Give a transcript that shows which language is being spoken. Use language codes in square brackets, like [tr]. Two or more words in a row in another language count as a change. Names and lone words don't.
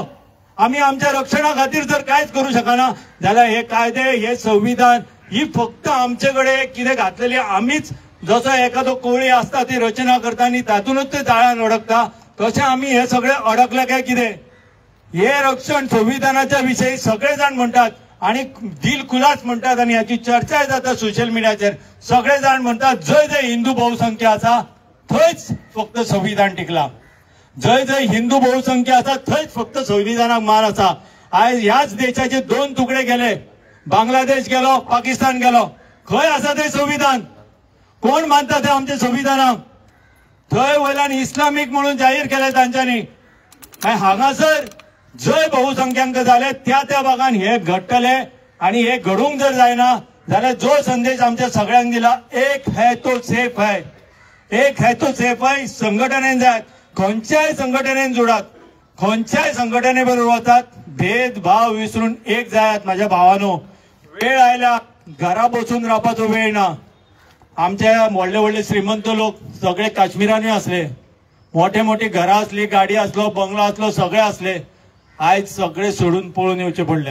[kok] आमी आमच्या रक्षणा खातीर जर कांयच करूं शकना जाल्यार हे कायदे, हे संविधान ही फक्त आमचे कडेन कितें घातलेली आमीच. जसो एखादो कोळी आसता ती रचना करता आनी तातूंतच ते जाळ्यान अडकता, तशें आमी हे सगळे अडकले काय कितें. हे रक्षण संविधानाच्या विषयी सगळेजण म्हणतात आणि दिलखुलास म्हणतात आणि याची चर्चा जाता सोशल मीडियाचेर सगळेजण म्हणतात जय जय हिंदू बहुसंख्या आसा थंयच फक्त संविधान टिकला, जय जय हिंदू बहुसंख्या आसा थंयच फक्त संविधानाक मान आसा। आज ह्याच देशाचे 2 तुकडे गेले, बांगलादेश गेलो, पाकिस्तान गेलो, खंय आसा ते संविधान? कोण मानता ते आमचे संविधानाक? थंय वयल्यान इस्लामीक म्हणून जाहीर केले तांच्यांनी। हांगासर जय बहुसंख्यांक झाले त्या भागान हे घडटले आणि हे घडूंक जर जायना जाल्यार जो संदेश आमच्या सगळ्यांक दिला [hi] एक है तो सेफ है, एक है तो सेफ है, [kok] संघटनेन जाय, खंयच्याय संघटनेन जोडात, खंयच्याय संघटने बरोबर वतात, भेदभाव विसरून एक जायात। माझ्या भावानो, वेळ आयला, घरा बसून रावपाचो वेळ ना। आमचे व्हडले व्हडले श्रीमंत लोक सगळे काश्मीरांनी असले, मोठे मोठी घरां असली, गाडी असलो, बंगलो असलो, सगळे असले, आज सगळे सोडून पळून येवचे पडले।